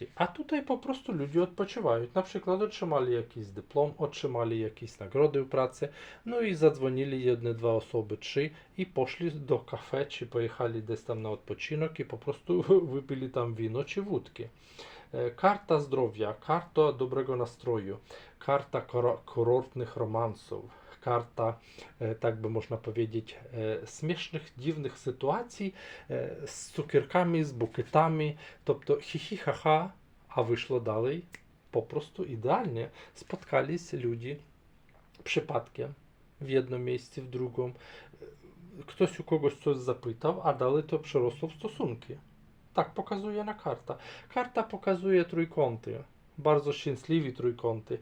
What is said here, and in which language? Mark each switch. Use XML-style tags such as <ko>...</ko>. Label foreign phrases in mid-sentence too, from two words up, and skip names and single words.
<pl>A tutaj po prostu ludzie odpoczywają. Na przykład otrzymali jakiś dyplom, otrzymali jakieś nagrody w pracy, no i zadzwonili jedne, dwa osoby, trzy i poszli do kafe, czy pojechali gdzieś tam na odpoczynek i po prostu wypili tam wino czy wódki. Karta zdrowia, karta dobrego nastroju, karta kurortnych romansów, karta, tak by można powiedzieć, śmiesznych, dziwnych sytuacji z cukierkami, z bukietami,</pl> <uk>тобто хі-хі, ха-ха,</uk> <pl>a wyszło dalej po prostu idealnie. Spotkali się ludzie przypadkiem w jedno miejsce, w drugą. Ktoś u kogoś coś zapytał, a dalej to przerosło w stosunki. Tak pokazuje na karta. Karta pokazuje trójkąty. Bardzo szczęśliwi trójkąty.</pl>